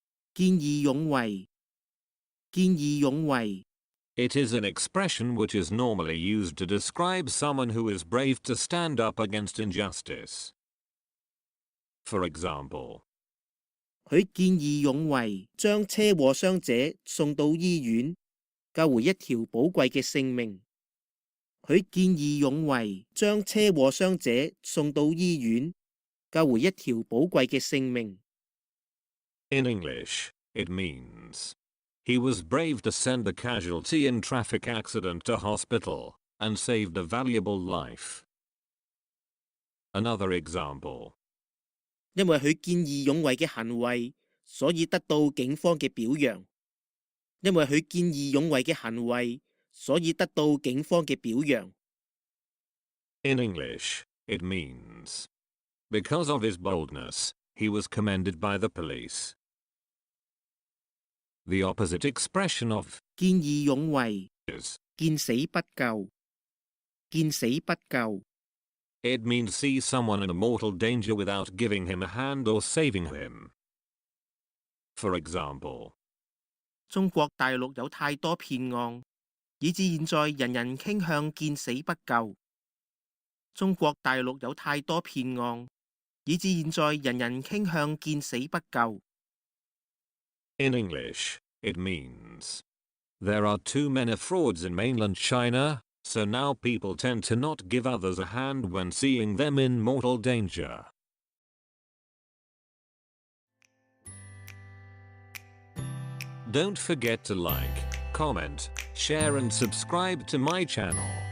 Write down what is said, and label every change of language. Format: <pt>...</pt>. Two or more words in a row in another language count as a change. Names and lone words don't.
<yue>見義勇為，見義勇為。</yue> <en>It is an expression which is normally used to describe someone who is brave to stand up against injustice. For example,</en> <yue>佢見義勇為，將車禍傷者送到醫院，救回一條寶貴嘅性命。佢見義勇為，將車禍傷者送到醫院，救回一條寶貴嘅性命。</yue> <en>In English, it means he was brave to send a casualty in traffic accident to hospital and saved a valuable life. Another example. 因為佢見義勇為嘅行為，所以得到警方嘅表揚。因為佢見義勇為嘅行為，所以得到警方嘅表揚。 In English, it means because of his boldness, he was commended by the police. The opposite expression of</en> <yue>見義勇為</yue> <en>is</en> <yue>見死不救，見死不救。</yue> <en>It means see someone in mortal danger without giving him a hand or saving him. For example,</en> <yue>中國大陸有太多騙案，以致現在人人傾向見死不救。中國大陸有太多騙案，以致現在人人傾向見死不救。</yue> <en>In English, it means there are too many frauds in mainland China, so now people tend to not give others a hand when seeing them in mortal danger. Don't forget to like, comment, share and subscribe to my channel.</en>